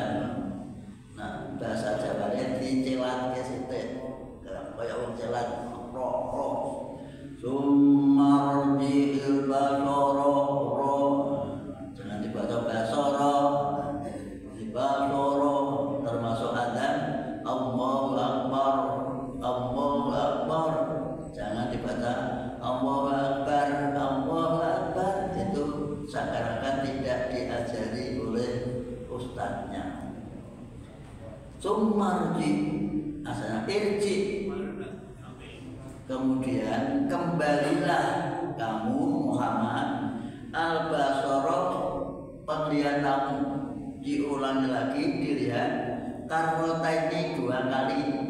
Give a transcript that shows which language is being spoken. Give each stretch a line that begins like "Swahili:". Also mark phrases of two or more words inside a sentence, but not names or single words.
Indonesian: Nah, bahasa Jawanya dicelat ke situ, kayak orang celat roh.
Arabic: ثم ارجع البصر
Indonesian: roh, jangan dibaca basara, basara termasuk adzan
Arabic: الله أكبر الله أكبر,
Indonesian: jangan dibaca
Arabic: الله أكبر الله أكبر.
Indonesian: Itu seakan-akan tidak diajari oleh ustadznya. Summarji asalnya irji, kemudian kembalilah kamu Muhammad al-basara, penglihatanmu, diulangi lagi, dilihat karrotaini 2 kali.